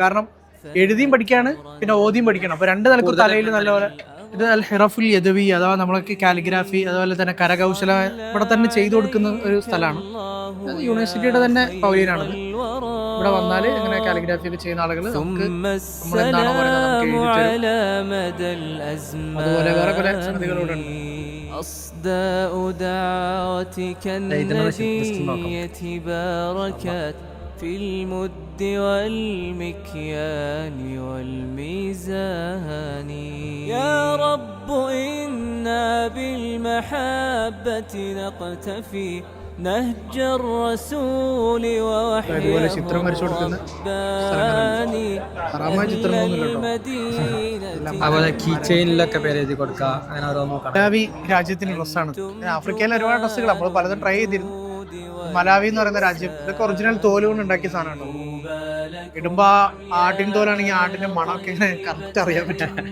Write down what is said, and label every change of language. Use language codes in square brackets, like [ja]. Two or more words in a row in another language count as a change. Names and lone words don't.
[ml] കാരണം എഴുതിയും പഠിക്കാണ്, പിന്നെ ഓതിയും പഠിക്കണം. അപ്പൊ 2 നിലക്കും തലയിൽ നല്ലപോലെ ഇത് [ar] الحرف اليدوية [ml] അഥവാ നമ്മളൊക്കെ കാലിഗ്രാഫി അതുപോലെ തന്നെ കരകൗശല ഇവിടെ തന്നെ ചെയ്തു കൊടുക്കുന്ന ഒരു സ്ഥലമാണ്. യൂണിവേഴ്സിറ്റിയുടെ തന്നെ പവലിയനാണത്. ഇവിടെ വന്നാൽ ഇങ്ങനെ കാലിഗ്രാഫി ഒക്കെ ചെയ്യുന്ന ആളുകൾ നമുക്ക് നമ്മളെന്താണോ പറയുന്നത് നമുക്ക് എഴുതി തരും. അതുപോലെ വേറെ പല സംഗതികളോടുണ്ട്. [ar] أصداء دعوتك الندية باركت في المد والمكيال والميزان. يا رب إنا بالمحبة نقتفي نهج الرسول ووحيه رباني. [ml] അതുപോലെ കീ ചെയിനിലൊക്കെ പേര് എഴുതി കൊടുക്കുക, അങ്ങനെ ഓരോന്നും മലാവി രാജ്യത്തിന്റെ ഡ്രസ്സാണ്. ആഫ്രിക്കയിലെ ഒരുപാട് ഡ്രസ്സുകൾ നമ്മൾ പലതും ട്രൈ ചെയ്തിരുന്നു. മലാവി എന്ന് പറയുന്ന രാജ്യം, ഇതൊക്കെ ഒറിജിനൽ തോല് കൊണ്ട് ഉണ്ടാക്കിയ സാധനമാണ്. ഇടുമ്പോ ആട്ടിൻ തോലാണെങ്കിൽ ആട്ടിന്റെ മണമൊക്കെ ഇങ്ങനെ കറക്റ്റ് അറിയാൻ പറ്റും.